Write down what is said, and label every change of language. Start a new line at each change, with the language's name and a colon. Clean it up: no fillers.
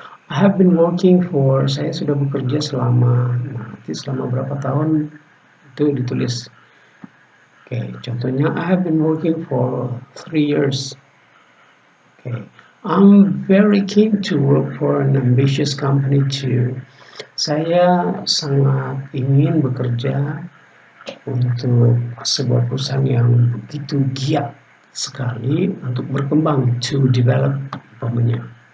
English: I have been working for,
Indonesian: saya sudah bekerja selama, selama berapa tahun itu ditulis.
English: Oke, contohnya I have been working for 3 years. Okay. I'm very keen to work for an ambitious company too.
Indonesian: Saya sangat ingin bekerja untuk sebuah perusahaan yang begitu giat sekali untuk berkembang,
English: to develop
Indonesian: umpamanya.